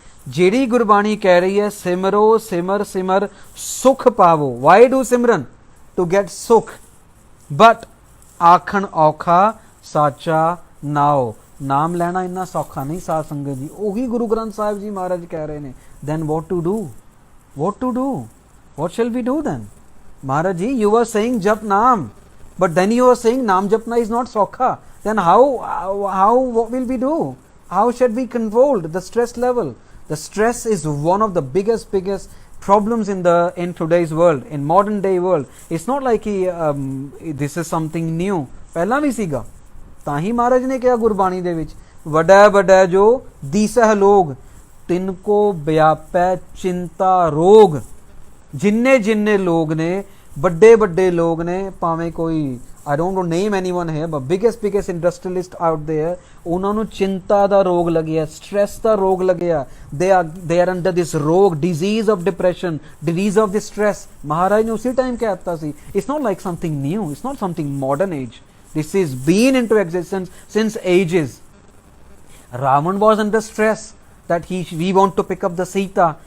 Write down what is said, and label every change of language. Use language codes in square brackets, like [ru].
[pa] ਜਿਹੜੀ ਗੁਰਬਾਣੀ ਕਹਿ ਰਹੀ ਹੈ ਸਿਮਰੋ ਸਿਮਰ ਸਿਮਰ ਸੁਖ ਪਾਵੋ. [en] Why do simran? To get sukh. [pa] ਬਟ ਆਖਣ ਔਖਾ ਸਾਚਾ ਨਾਉ, ਨਾਮ ਲੈਣਾ ਇੰਨਾ ਸੌਖਾ ਨਹੀਂ ਸਾਧ ਸੰਗਤ ਜੀ. ਉਹੀ ਗੁਰੂ ਗ੍ਰੰਥ ਸਾਹਿਬ ਜੀ ਮਹਾਰਾਜ ਕਹਿ ਰਹੇ ਨੇ. [en] then what to do? What to do? What shall we do then? Maharaj ji, you were saying jap naam, but then you were saying naam japna is not sokha. Then what will we do? How should we control the stress level? The stress is one of the biggest problems in today's world, in modern day world. It's not like this is something new. [pa] ਪਹਿਲਾਂ ਵੀ ਸੀਗਾ, ਤਾਂ ਹੀ ਮਹਾਰਾਜ ਨੇ ਕਿਹਾ ਗੁਰਬਾਣੀ ਦੇ ਵਿੱਚ, ਵੱਡਾ ਵੱਡਾ ਜੋ ਦੀਸਹ ਲੋਗ ਤਿਨਕੋ ਵਿਆਪੈ ਚਿੰਤਾ ਰੋਗ. ਜਿੰਨੇ ਜਿੰਨੇ ਲੋਗ ਨੇ, ਵੱਡੇ ਵੱਡੇ ਲੋਗ ਨੇ, ਭਾਵੇਂ ਕੋਈ [en] I don't know name anyone here, but biggest industrialist out there, [pa] ਉਹਨਾਂ ਨੂੰ ਚਿੰਤਾ ਦਾ ਰੋਗ ਲੱਗਿਆ, stress ਦਾ ਰੋਗ ਲੱਗਿਆ. [en] they are under this ਰੋਗ, disease of depression, disease of the stress. [pa] ਮਹਾਰਾਜ ਨੇ ਉਸੇ ਟਾਈਮ ਕਹਿ ਦਿੱਤਾ ਸੀ. [en] It's not like something new, it's not something modern age. This is been into existence since ages. Ravan was under stress that we want to pick up the Sita.